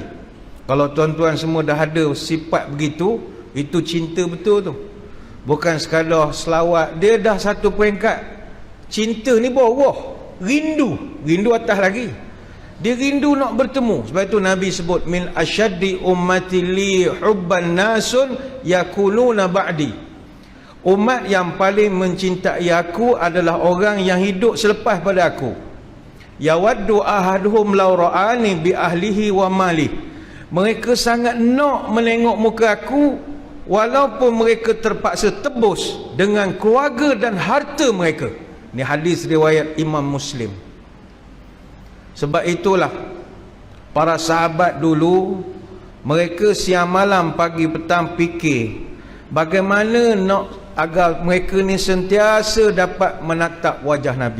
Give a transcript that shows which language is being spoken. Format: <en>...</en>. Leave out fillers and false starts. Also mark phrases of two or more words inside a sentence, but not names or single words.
<ms>Kalau tuan-tuan semua dah ada sifat begitu, itu cinta betul tu. Bukan sekadar selawat, dia dah satu peringkat. Cinta ni bawah, rindu atas lagi. Dia rindu nak bertemu. Sebab itu Nabi sebut,</ms> <ar>من أشد أمتي لي حبا ناس يكونون بعدي.</ar> <ms>Umat yang paling mencintai aku adalah orang yang hidup selepas pada aku.</ms> <ar>يود أحدهم لو رآني بأهله وماله.</ar> <ms>Mereka sangat nak menengok muka aku, walaupun mereka terpaksa tebus dengan keluarga dan harta mereka. Ini hadis riwayat Imam Muslim. Sebab itulah para sahabat dulu, mereka siang malam pagi petang fikir bagaimana nak agar mereka ni sentiasa dapat menatap wajah Nabi.</ms>